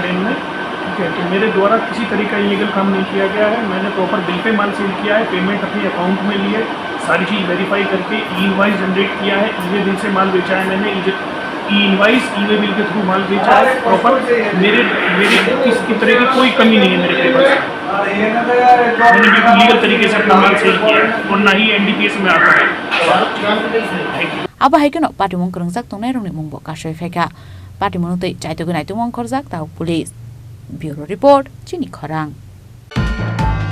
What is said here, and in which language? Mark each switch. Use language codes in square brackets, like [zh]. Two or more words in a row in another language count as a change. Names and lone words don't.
[hi] ट्रेन में ठीक है तो मेरे द्वारा किसी तरीके का इलीगल काम नहीं किया गया है मैंने [en] proper bill [hi] पे माल सेल किया है पेमेंट अपने अकाउंट में लिए सारी चीज़ वेरीफाई करके [en] e-invoice generate [hi] किया है [en] e-way bill [hi] से माल बेचा है मैंने [en] e-invoice e-way bill [hi] के थ्रू माल बेचा है प्रॉपर मेरे किसी तरह की कोई कमी नहीं है मेरे पेपर से मैंने बिल्कुल लीगल तरीके से अपना माल सेल किया है और ना ही एनडीपीएस में आता है [trp] aba haikeno Patimungo krungjak tongnai rongni mungbo kasoi pheka Patimungo tei chaito gunai tongmang khorjak tau [en] police bureau report [trp] Chini Khorang